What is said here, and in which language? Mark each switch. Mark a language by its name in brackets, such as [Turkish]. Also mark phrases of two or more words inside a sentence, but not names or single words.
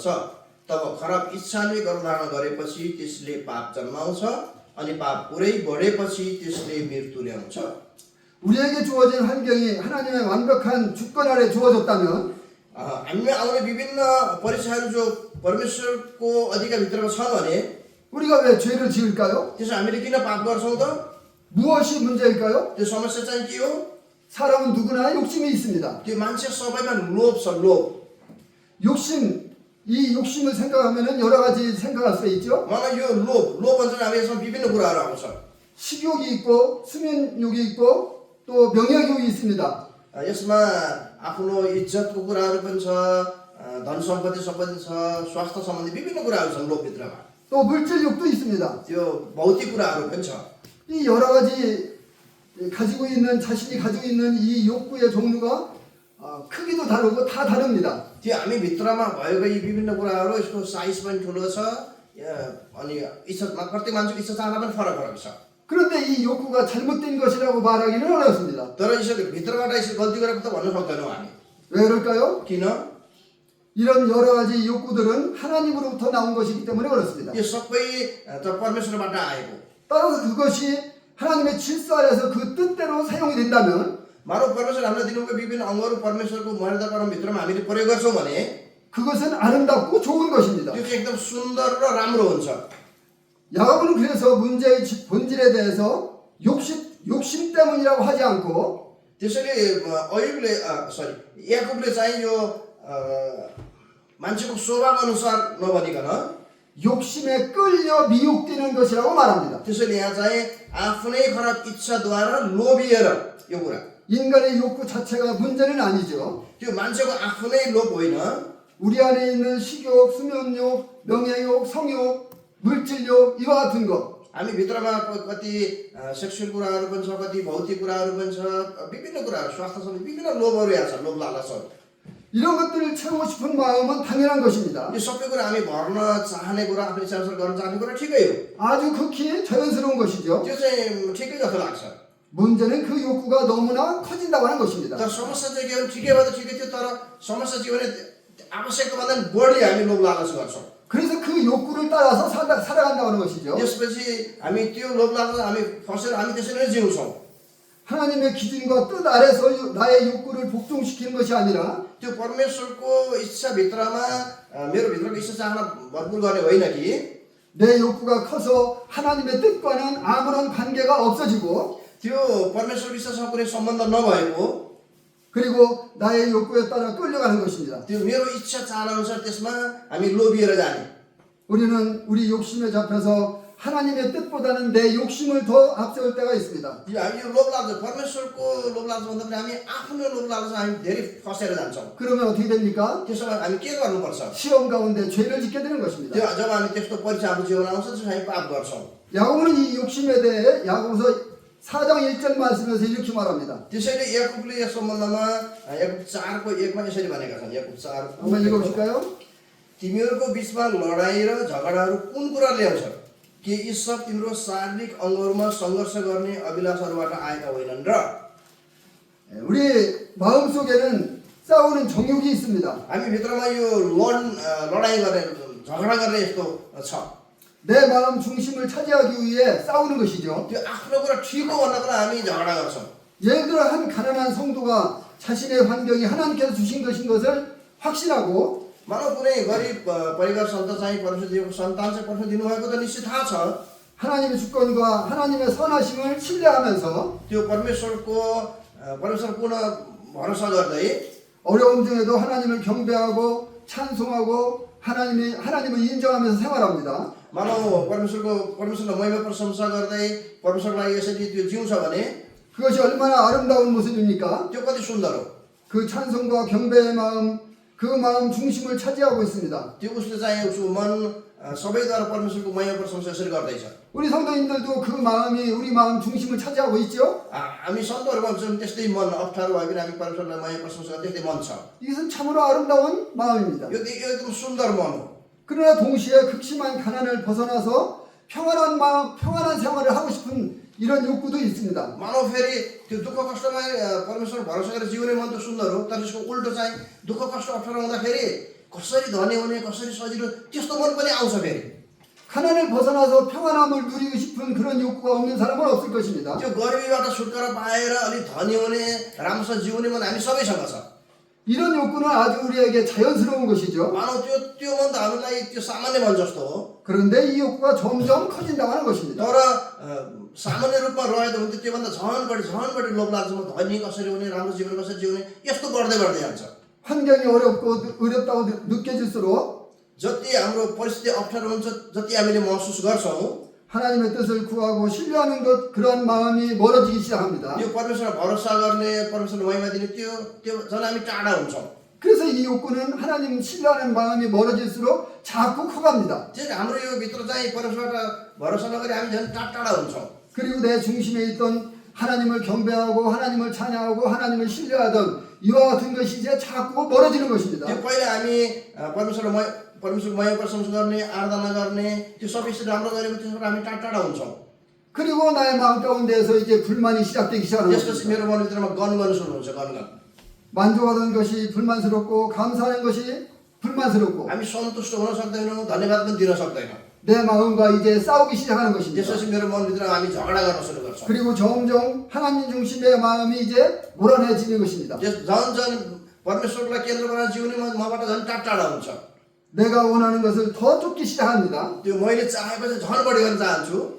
[Nepali] तब खराब इच्छाले गर्दान गरेपछि त्यसले पाप जन्माउँछ अनि पाप पुरै बढेपछि त्यसले मृत्यु ल्याउँछ। [Korean] 우리에게 주어진 환경이 하나님의 완벽한 주권 아래 주어졌다면 [Nepali] हामीमा आउने विभिन्न परीक्षाहरू जो परमेश्वरको अधिकारभित्रमा छ भने [Korean] 우리가 왜 죄를 지을까요? [Nepali] त्यसो हामीले किन पाप गर्छौँ त? [Korean] 무엇이 문제일까요? [Nepali] त्यो समस्या चाहिँ के हो? [Korean] 사람은 누구나 욕심이 있습니다. [Nepali] त्यो मान्छे सबैमा लोभ छ, लोभ। [Korean] 이 욕심을 생각하면 여러 가지 생각할 수 있죠. [Nepali] मलाई यो लोभ भन्छ हामी यसमा विभिन्न कुराहरू आउँछ। [Korean] 식욕이 있고 수면욕이 있고 또 명예욕이 있습니다. [Nepali] यसमा आफ्नो इज्जतको कुराहरू पनि छ, धन सम्पत्ति छ, स्वास्थ्य सम्बन्धी विभिन्न कुराहरू छन् लोभभित्रमा। [Korean] 또 물질욕도 있습니다. [Nepali] त्यो भौतिक कुराहरू पनि छ। [Korean] 이 여러 가지 자신이 가지고 있는 이 욕구의 종류가 크기도 다르고 다 다릅니다. [Nepali] त्यो हामी भित्रमा भएको यी विभिन्न कुराहरू यसको साइज पनि ठुलो छ अनि प्रत्येक मान्छेको इच्छा चाहना पनि फरक फरक छ। [Korean] 그런데 이 욕구가 잘못된 것이라고 말하기는 어렵습니다. [Nepali] तर यसरी भित्रबाट यसरी गल्ती गरेको त भन्न सक्दैनौँ हामी। [Korean] 왜 그럴까요? [Nepali] किन? [Korean] 이런 여러 가지 욕구들은 하나님으로부터 나온 것이기 때문에 그렇습니다. [Nepali] यो सबै परमेश्वरबाट आएको। [Korean] 따라서 그것이 하나님의 질서 아래서 그 뜻대로 사용이 된다면 [Nepali] मानव परमेश्वर हामीलाई दिनुभएको विभिन्न अङ्गहरू परमेश्वरको मर्यादा परमभित्रमा हामीले प्रयोग गर्छौँ भने [Korean] 그것은 아름답고 좋은 것입니다. [Nepali] त्यो चाहिँ एकदम सुन्दर र राम्रो हुन्छ। [Korean] 야고보는 그래서 문제의 본질에 대해서 욕심 때문이라고 하지 않고 [Nepali] त्यसैले याकुबले चाहिँ यो मान्छेको स्वभाव अनुसार नभनिकन [Korean] 욕심에 끌려 미혹되는 것이라고 말합니다. [Nepali] त्यसैले यहाँ चाहिँ आफ्नै खराब इच्छाद्वारा लोभिएर यो कुरा [Korean] 인간의 욕구 자체가 문제는 아니죠. [Nepali] त्यो मान्छेको आफ्नै लोभ होइन। [Korean] 우리 안에 있는 식욕, 수면욕, 명예욕, 성욕, 물질욕 이와 같은 것 [Nepali] हामी भित्रमा कति सेक्सुअल कुराहरू पनि छ, कति भौतिक कुराहरू पनि छ, विभिन्न कुराहरू स्वास्थ्य सम्बन्धी विभिन्न लोभहरू यहाँ छ, लोभ लालचहरू। [Korean] 이런 것들을 채우고 싶은 마음은 당연한 것입니다. [Nepali] यो सबै कुरा हामी भर्न चाहने कुरा, आफ्नो इच्छाअनुसार गर्न चाहने कुरा ठिकै हो। [Korean] 아주 극히 자연스러운 것이죠. [Nepali] त्यो चाहिँ ठिकै जस्तो लाग्छ। [Korean] 문제는 그 욕구가 너무나 커진다고 하는 것입니다. [Nepali] तर समस्या चाहिँ के हो? ठिकै भए त ठिकै थियो, तर समस्या के हो भने आवश्यकताभन्दा बढी हामी लोभ लालच गर्छौँ। [Korean] 그래서 그 욕구를 따라서 살아간다고 하는 것이죠. [Nepali] त्यसपछि हामी त्यो लोभ लालच हामी फसेर हामी त्यसरी नै जिउँछौँ। [Korean] 하나님의 기준과 뜻 아래서 나의 욕구를 복종시키는 것이 아니라 [Nepali] त्यो परमेश्वरको इच्छाभित्रमा मेरो भित्रको इच्छा चाहना भरपुर गर्ने होइन कि [Korean] 내 욕구가 커서 하나님의 뜻과는 아무런 관계가 없어지고 [Nepali] त्यो परमेश्वरको इच्छासँग कुनै सम्बन्ध नभएको [Korean] 그리고 나의 욕구에 따라 끌려가는 것입니다. [Nepali] त्यो मेरो इच्छा चाहना अनुसार त्यसमा हामी लोभिएर जाने। [Korean] 우리는 우리 욕심에 잡혀서 하나님의 뜻보다는 내 욕심을 더 앞세울 때가 있습니다. [Nepali] हामी यो लोभ लाग्छ परमेश्वरको लोभ लाग्छ भन्दा पनि हामी आफ्नो लोभ लाग्छ हामी धेरै फसेर जान्छौँ। [Korean] 그러면 어떻게 됩니까? [Nepali] त्यसो भए हामी के गर्नुपर्छ? [Korean] 시험 가운데 죄를 짓게 되는 것입니다. [Nepali] त्यो जब हामी त्यस्तो परीक्षा हाम्रो जीवन आउँछ त्यसो हामी पाप गर्छौँ। [Korean] 야고보는 이 욕심에 대해 야고보서 4장 1절 말씀에서 이렇게 말합니다. [Nepali] त्यसैले याकुबले यस सम्बन्धमा याकुब 4को 1मा यसरी भनेका छन्। याकुब 4 [Korean] 한번 읽어보실까요? [Nepali] तिमीहरूको बीचमा लडाई र झगडाहरू कुन कुरा ल्याउँछ? के यी सब तिम्रो शारीरिक अङ्गहरूमा सङ्घर्ष गर्ने अभिलाषहरूबाट आएका होइनन् र? [Korean] 우리 마음속에는 싸우는 정욕이 있습니다. [Nepali] हामी भित्रमा यो लडाई गर्ने झगडा गर्ने यस्तो छ। [Korean] 내 마음 중심을 차지하기 위해 싸우는 것이죠. [Nepali] त्यो आफ्नो कुरा ठिक हो भन्नको लागि हामी झगडा गर्छौँ। [Korean] 예를 들어 한 가난한 성도가 자신의 환경이 하나님께서 주신 것인 것을 확신하고 [Nepali] मानव कुनै गरिब परिवार सन्तान चाहिँ परमेश्वर दिएको सन्तान चाहिँ परमेश्वर दिनुभएको त निश्चित थाहा छ। [Korean] 하나님의 주권과 하나님의 선하심을 신뢰하면서 [Nepali] त्यो परमेश्वर पूर्ण भरोसा गर्दै [Korean] 어려움 중에도 하나님을 경배하고 찬송하고 하나님을 인정하면서 생활합니다. [Nepali] मानव परमेश्वरलाई महिमा प्रशंसा गर्दै परमेश्वरलाई यसरी त्यो जिउँछ भने [Korean] 그것이 얼마나 아름다운 모습입니까? [Nepali] त्यो कति सुन्दर हो। [Korean] 그 찬송과 경배의 마음, 그 마음 중심을 차지하고 있습니다. [Nepali] त्यो उसले चाहिँ उसको मन सबैद्वारा परमेश्वरको महिमा प्रशंसा यसरी गर्दैछ। [Korean] 우리 성도님들도 그 마음이 우리 마음 중심을 차지하고 있죠? [Nepali] हामी सन्तहरूमा चाहिँ त्यस्तै मन अप्ठ्यारो भयो भने हामी परमेश्वरलाई महिमा प्रशंसा गर्ने त्यस्तै मन छ। [Korean] 이것은 참으로 아름다운 마음입니다. [Nepali] यो एकदम सुन्दर मन हो। [Korean] 그러나 동시에 극심한 가난을 벗어나서 평안한 마음, 평안한 생활을 하고 싶은 이런 욕구도 있습니다. [Nepali] मानव फेरि त्यो दुःख कष्टमा परमेश्वर भरोसा गरेर जिउने मन त सुन्दर हो, तर यसको उल्टो चाहिँ दुःख कष्ट अप्ठ्यारो हुँदाखेरि कसरी धनी हुने कसरी सजिलो त्यस्तो मन पनि आउँछ फेरि। [Korean] 가난을 벗어나서 평안함을 누리고 싶은 그런 욕구가 없는 사람은 없을 것입니다. [Nepali] त्यो गरिबीबाट छुटकारा पाएर अलि धनी हुने राम्रोसँग जिउने मन हामी सबैसँग छ। [Korean] 이런 욕구는 아주 우리에게 자연스러운 것이죠. [Nepali] मानव त्यो मन त हामीलाई त्यो सामान्य मन जस्तो हो। [Korean] 그런데 이 욕구가 점점 커진다고 하는 것입니다. [Nepali] तर सामान्य रूपमा रह्यो भने त त्योभन्दा झन् बढी लोभ लाग्छ। म धनी कसरी हुने राम्रो जीवन कसरी जिउने यस्तो बढ्दै जान्छ। [Korean] 환경이 어렵다고 느껴질수록 [Nepali] जति हाम्रो परिस्थिति अप्ठ्यारो हुन्छ जति हामीले महसुस गर्छौँ [Korean] 하나님의 뜻을 구하고 신뢰하는 것 그러한 마음이 멀어지기 시작합니다. [Nepali] त्यो परमेश्वरमा भरोसा गर्ने परमेश्वरलाई महिमा दिने त्यो झन् हामी टाढा हुन्छौँ। [Korean] 그래서 이 욕구는 하나님 신뢰하는 마음이 멀어질수록 자꾸 커갑니다. [Nepali] त्यसैले हाम्रो यो भित्र चाहिँ परमेश्वरबाट भरोसा नगरी हामी झन् टाढा हुन्छौँ। [Korean] 그리고 내 중심에 있던 하나님을 경배하고 하나님을 찬양하고 하나님을 신뢰하던 이와 같은 것이 이제 자꾸 멀어지는 것입니다. [Nepali] त्यो पहिला हामी परमेश्वरको महिमा प्रशंसा गर्ने आराधना गर्ने त्यो सबै राम्रो गरेको त्यसबाट हामी टाढा हुन्छौँ। [Korean] 그리고 나의 마음 가운데에서 이제 불만이 시작되기 시작하는 [Nepali] त्यसपछि [Korean] 것입니다. [Nepali] मेरो मनभित्रमा गनगन सुरु हुन्छ। गनगन [Korean] 만족하던 것이 불만스럽고 감사하는 것이 불만스럽고 [Nepali] हामी सन्तुष्ट हुन सक्दैनौँ, धन्यवाद पनि दिन सक्दैनौँ। [Korean] 내 मा음과 이제 싸우기 시작하는 것입니다. [Nepali] त्यसपछि मेरो मनभित्र हामी झगडा गर्न सुरु गर्छौँ। [Korean] 그리고 점점 하나님 중심의 마음이 이제 불안해지는 것입니다. [Nepali] झन् परमेश्वरलाई केन्द्र बनाएर जिउने मबाट झन् टाढा हुन्छ। [Korean] 내가 원하는 것을 더 쫓기 시작합니다. [Nepali] त्यो मैले चाहेपछि झन् बढी गर्न चाहन्छु।